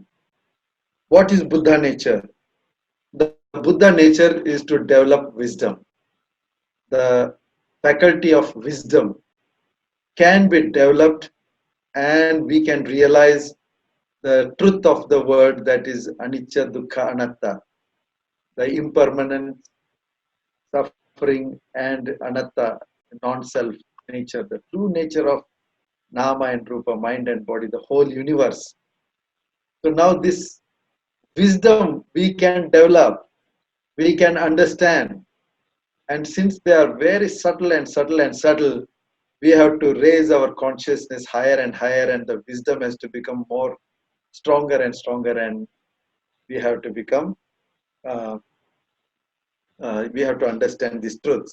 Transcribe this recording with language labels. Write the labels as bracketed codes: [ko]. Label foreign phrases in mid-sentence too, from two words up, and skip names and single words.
[en] What is Buddha nature? The Buddha nature is to develop wisdom. The faculty of wisdom can be developed, and we can realize the truth of the word, that is [pi] anicca, dukkha, anatta, [en] the impermanent, suffering, and anatta, non-self nature, the true nature of nama and rupa, mind and body, the whole universe. So now this wisdom we can develop, we can understand, and since they are very subtle and subtle and subtle, we have to raise our consciousness higher and higher, and the wisdom has to become more stronger and stronger, and we have to become uh, we have to understand these truths.